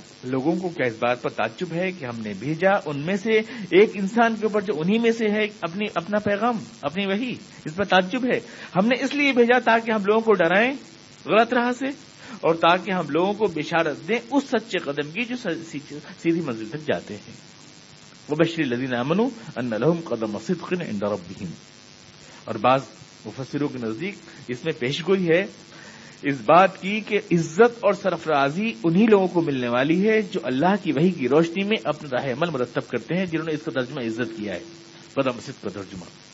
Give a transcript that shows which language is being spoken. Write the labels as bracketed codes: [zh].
[ur] لوگوں کو کیا اس بات پر تعجب ہے کہ ہم نے بھیجا ان میں سے ایک انسان کے اوپر جو انہی میں سے ہے اپنا پیغام، اپنی وحی؟ اس پر تعجب ہے. ہم نے اس لیے بھیجا تاکہ ہم لوگوں کو ڈرائیں غلط راہ سے، اور تاکہ ہم لوگوں کو بشارت دیں اس سچے قدم کی جو سیدھی منزل تک جاتے ہیں. [ar] وبشر الذین آمنوا ان لہم قدم صدق عند ربہم. [ur] اور بعض مفسروں کے نزدیک اس میں پیشگوئی ہے اس بات کی کہ عزت اور سرفرازی انہی لوگوں کو ملنے والی ہے جو اللہ کی وحی کی روشنی میں اپنا راہ عمل مرتب کرتے ہیں، جنہوں نے اس کا ترجمہ عزت کیا ہے، قدم صدق کا ترجمہ.